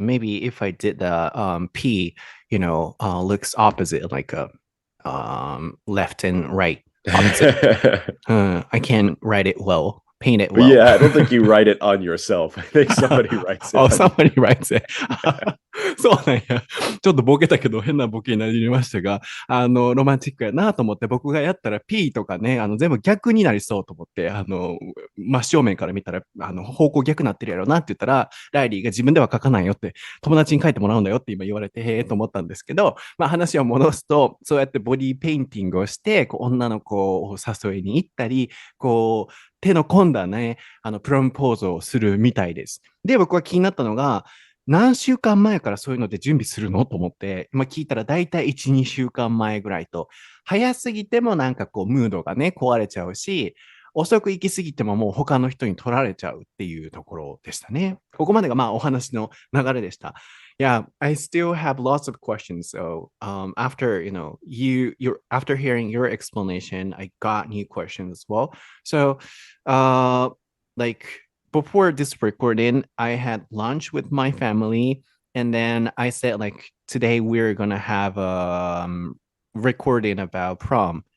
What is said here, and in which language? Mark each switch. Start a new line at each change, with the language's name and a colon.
English: Maybe if I did the P, looks opposite, like a left and right opposite. I can write it well, paint it well. Yeah, I don't think you write it on yourself. I think somebody writes it. Oh, somebody writes it.
Japanese: そうなんや。ちょっとボケたけど変なボケになりましたが、ロマンチックやなと思って僕がやったら P とかね、全部逆になりそうと思って、真正面から見たら、方向逆になってるやろなって言ったら、ライリーが自分では書かないよって、友達に書いてもらうんだよって今言われて、へえと思ったんですけど、まあ話を戻すと、そうやってボディペインティングをして、こう女の子を誘いに行ったり、こう、手の込んだね、プロポーズをするみたいです。で、僕は気になったのが、何週間前からそういうので準備するのと思って、今聞いたらだいたい1、2週間前ぐらいと、早すぎてもなんかこうムードがね、壊れちゃうし、遅く行き過ぎてももう他の人に取られちゃうっていうところでしたね。ここまでがまあお話の流れでした。
English: Yeah, I still have lots of questions. So, after after hearing your explanation, I got new questions as well. So, like before this recording, I had lunch with my family, and then I said like today we're gonna have a recording about prom.